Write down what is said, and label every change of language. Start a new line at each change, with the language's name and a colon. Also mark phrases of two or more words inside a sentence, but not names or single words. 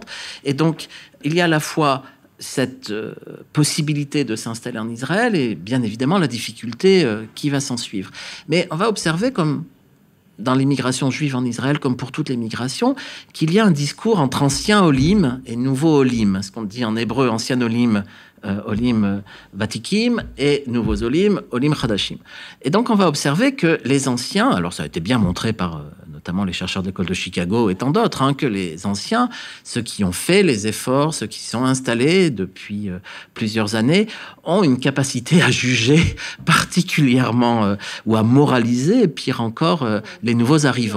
French: Et donc, il y a à la fois cette possibilité de s'installer en Israël et bien évidemment la difficulté qui va s'en suivre. Mais on va observer, comme dans l'immigration juive en Israël, comme pour toutes les migrations, qu'il y a un discours entre ancien olim et nouveau olim, ce qu'on dit en hébreu ancien olim,
Hebrew: עולים ותיקים,
French: et nouveaux olim,
Hebrew: עולים חדשים.
French: Et donc on va observer que les anciens, alors ça a été bien montré par notamment les chercheurs de l'école de Chicago et tant d'autres, que les anciens, ceux qui ont fait les efforts, ceux qui sont installés depuis plusieurs années, ont une capacité à juger particulièrement ou à moraliser, pire encore, les nouveaux arrivants.